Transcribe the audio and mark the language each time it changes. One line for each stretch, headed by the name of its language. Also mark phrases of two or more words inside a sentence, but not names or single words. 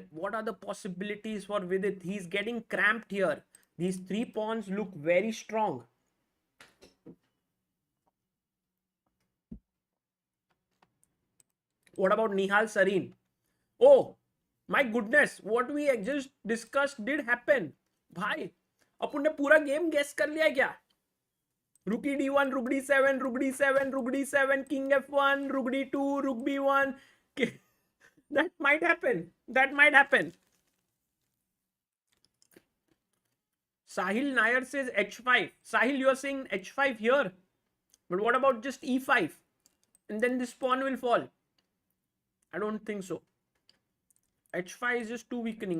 English: What are the possibilities for Vidit? He's getting cramped here. These 3 pawns look very strong. What about Nihal Sarin? Oh my goodness, what we just discussed did happen.
Hindi: भाई अपन ने पूरा गेम गेस कर लिया क्या?
English: Rook d1, rook d7, rook d7, rook d7, king f1, rook d2, rook b1. That might happen. That might happen. Sahil Nair says h5. Sahil, you're saying h5 here. But what about just e5? And then this pawn will fall. I don't think so. h5 is just too weakening.